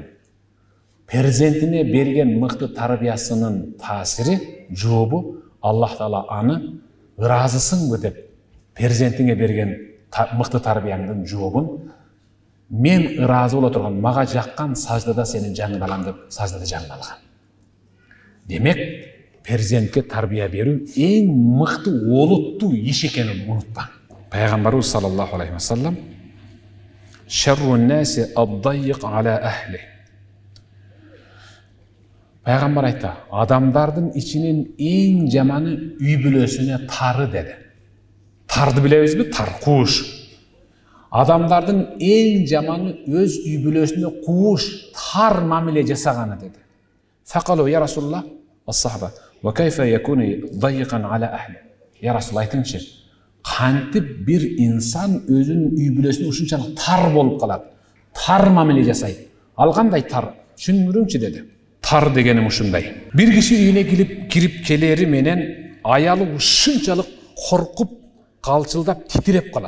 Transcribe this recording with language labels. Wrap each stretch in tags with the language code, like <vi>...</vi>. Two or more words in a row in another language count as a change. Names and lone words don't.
<ky>Перзентине берген мыкты тарбиясынын таасири, жообу Аллах Таала аны ыраазысыңбы деп перзентиңе берген мыкты тарбияңдын жообун мен ыраазы боло турган, мага жаккан саждада сенин жаныңды алам деп саждада жанын алган. Демек, перзентке тарбия берүү эң мыкты олуттуу иш экенин унутпаң. Пайгамбарыбыз</ky> <ar>صلى الله عليه وسلم شر الناس الضيق على أهلي.</ar> <ky>Пайгамбар айтты, адамдардын ичинен эң жаманы үй бүлөсүнө тары деди. Тарды билебизби? Тар, куш. Адамдардын эң жаманы өз үй бүлөсүнө кууш, тар мамиле жасаганы dedi.</ky> <ar>فقالوا يا رسول الله الصحابة وكيف يكون ضائقا على أهلي. يا رسول الله aytыңчы,</ar> <ky>кантип бир инсан өзүнүн үй бүлөсүнө ушунчалык тар болуп калат, тар мамиле жасайт. Ал кандай тар? Түшүндүрүңчү dedi. Тар дегеним ушундай. Бир киши үйүнө кирип келери менен аялы ушунчалык коркуп, калчылдап, титиреп калат.</ky>